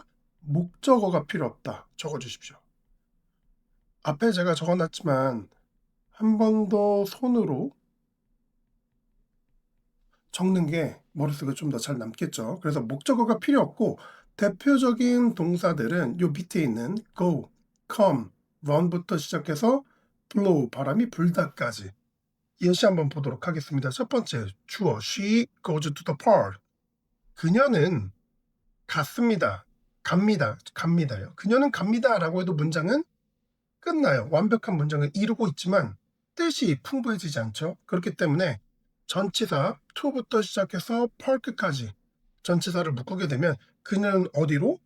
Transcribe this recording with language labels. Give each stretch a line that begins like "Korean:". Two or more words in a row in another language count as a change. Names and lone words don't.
Korean: 목적어가 필요 없다. 적어 주십시오. 앞에 제가 적어 놨지만 한 번 더 손으로 적는 게 머릿속에 좀 더 잘 남겠죠. 그래서 목적어가 필요 없고 대표적인 동사들은 요 밑에 있는
English: go, come,
Korean: run부터 시작해서 blow, 바람이 불다까지 예시 한번 보도록 하겠습니다.
English: 첫 번째, 주어 she goes to the park.
Korean: 그녀는 갔습니다. 갑니다요. 그녀는 갑니다라고 해도 문장은 끝나요. 완벽한 문장을 이루고 있지만 뜻이 풍부해지지 않죠. 그렇기 때문에 전치사 to부터 시작해서 park까지 전치사를 묶게 되면 그녀는 어디로?